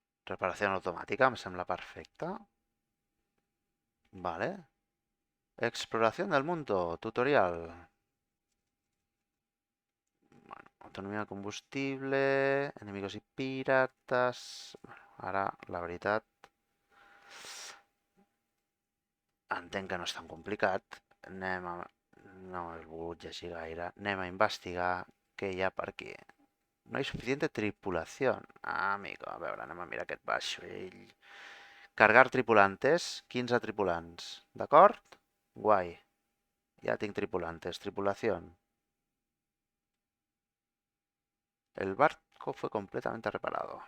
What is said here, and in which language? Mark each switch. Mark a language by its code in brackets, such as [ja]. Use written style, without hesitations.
[ca] Reparació automàtica, em sembla perfecte. Vale. [es] Exploración del mundo, tutorial. [ca] Bueno, autonomia de combustible, [es] enemigos [ca] i pirates... Bueno, ara, la veritat... Entenc que no és tan complicat. Anem a... No he volgut llegir gaire. Anem a investigar què hi ha per aquí. No hi ha [es] suficiente tripulación. [ca] Ah, amigo, a veure, anem a mirar aquest vaixell. [es] Cargar tripulantes, [ca] 15 tripulants. D'acord? Guai. Ja tinc tripulantes. Tripulación. [es] El barco fue completamente reparado.